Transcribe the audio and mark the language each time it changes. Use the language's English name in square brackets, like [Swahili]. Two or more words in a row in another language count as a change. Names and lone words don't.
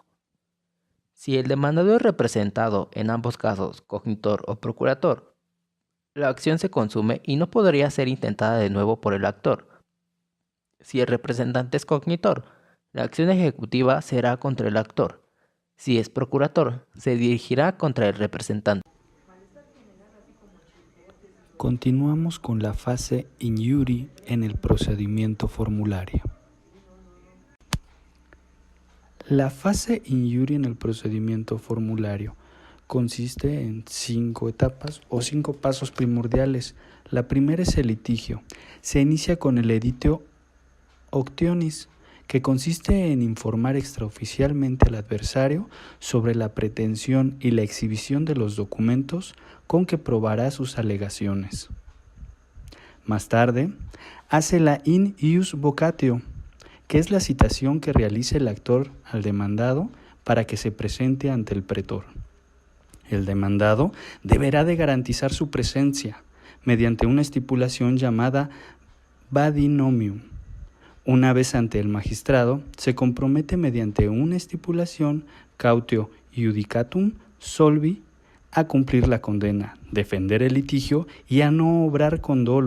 [Spanish] Si el demandado es representado, en ambos casos, cognitor o procurator, la acción se consume y no podría ser intentada de nuevo por el actor. Si el representante es cognitor, la acción ejecutiva será contra el actor. Si es procurator, se dirigirá contra el representante. Continuamos con la fase [Latin] in iure [Spanish] en el procedimiento formulario. La fase [Latin] in iure [Spanish] en el procedimiento formulario consiste en 5 etapas o 5 pasos primordiales. La primera es el litigio. Se inicia con el [Latin] editio octionis, [Spanish] que consiste en informar extraoficialmente al adversario sobre la pretensión y la exhibición de los documentos con que probará sus alegaciones. Más tarde, hace la [Latin] in ius vocatio, [Spanish] que es la citación que realiza el actor al demandado para que se presente ante el pretor. El demandado deberá de garantizar su presencia mediante una estipulación llamada vadinomium. Una vez ante el magistrado, se compromete mediante una estipulación [Latin] cautio iudicatum solvi [Spanish] a cumplir la condena, defender el litigio y a no obrar con dolo.